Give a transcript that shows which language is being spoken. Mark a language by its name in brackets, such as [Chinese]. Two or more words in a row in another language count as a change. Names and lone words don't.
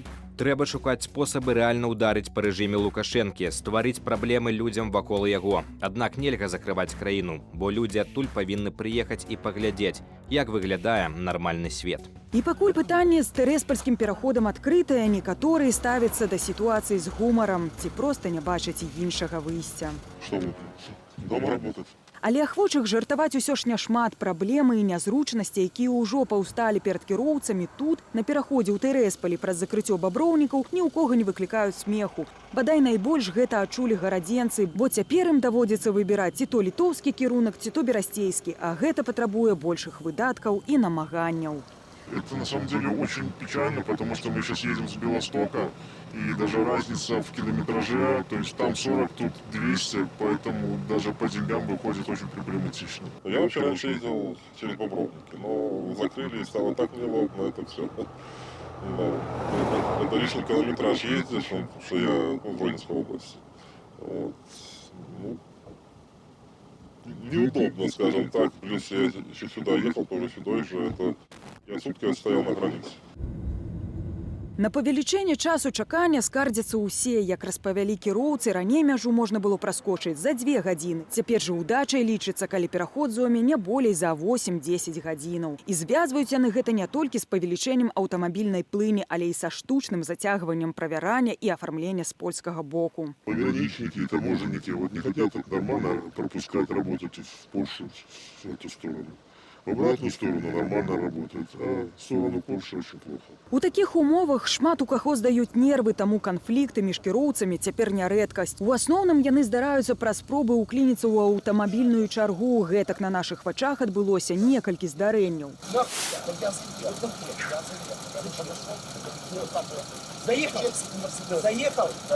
[Belarusian] Трэба шукаць спосабы рэальна ўдарыць па рэжыме Лукашэнкі, стварыць праблемы людзям вакол яго. Аднак нельга закрываць краіну, бо людзі адтуль павінны прыехаць і паглядзець, як выглядае нармальны свет. І пакуль пытанне з тэрэспальскім пераходам адкрытае, некаторыя ставяцца да сітуацыі з гумарам ці проста не бачаць іншага выйсця. [Russian] Что вы? Дома работать? [Belarusian] Але ахвочых жартаваць усё ж няшмат. Праблемы і нязручнасці, якія ўжо паўсталі перад кіроўцамі тут, на пераходзе ў Тэрэспалі праз закрыццё баброўнікаў, ні ў кога не выклікаюць смеху. Бадай найбольш гэта адчулі гарадзенцы, бо цяпер ім даводзіцца выбіраць ці то літоўскі кірунак, ці то берасцейскі, а гэта патрабуе большых выдаткаў і намаганняў. [Russian] Это на самом деле очень печально, потому что мы сейчас едем с Белостока, и даже разница в километраже, то есть там 40, тут 200, поэтому даже по деньгам выходит очень проблематично. Я вообще раньше ездил через Бобровники, но закрыли и стало так неудобно это все. Это лишний километраж ездишь, потому что я в Воинской области. Вот. Ну, неудобно, скажем так. Плюс я еще сюда ехал, тоже сюда же. Это я сутки стоял на границе. [Belarusian] На павелічэнне часу чакання скардзяцца ўсе. Як распавялі кіроўцы, раней мяжу можна было праскочыць за 2 гадзіны. Цяпер жа ўдачай лічыцца, калі пераход зойме не болей за 8-10 гадзінаў. І звязваюць яны гэта не толькі з павелічэннем аўтамабільнай плыні, але і са штучным зацягваннем правярання і афармлення з польскага боку. [Russian] Пограничники и таможенники вот не хотят так нормально пропускать, работать в Польшу, в эту сторону. В обратную сторону нормально работает, а в сторону Польши очень плохо. [Belarusian] У такіх умовах шмат у каго здаюць нервы, таму канфлікты між кіроўцамі цяпер не рэдкасць. У асноўным яны здараюцца праз спробы ўклініцца ў аўтамабільную чаргу. Гэтак на нашых вачах адбылося некалькі здарэнняў. [Russian] Заехал? Да.